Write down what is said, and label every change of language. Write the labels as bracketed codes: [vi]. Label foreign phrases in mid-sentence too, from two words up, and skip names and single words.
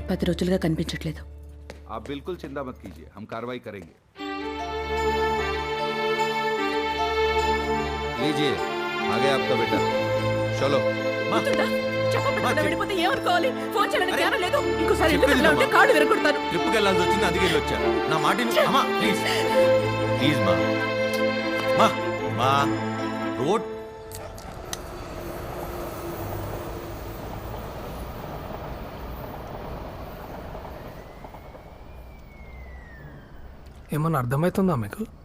[te] 10 రోజులుగా కనిపించట్లేదు. [hi] आप बिल्कुल चिंता मत कीजिए, हम कार्रवाई करेंगे. लीजिए, आ गया आपका बेटा. चलो. [te] వెళ్ళిపోతే ఏమనుకోవాలి? ఫోన్ చేయడానికి జ్ఞానం లేదు. ఇంకోసారి ఇంట్లో ఉంటే కాళ్ళు విరగొడతాను. ట్రిప్కి వెళ్ళాల్సి వచ్చింది, అందుకే వెళ్ళొచ్చా. నా మాట అమ్మా, [en] please please [te] మా మా మా రోడ్. ఏమన్నా అర్థమవుతుందా మీకు?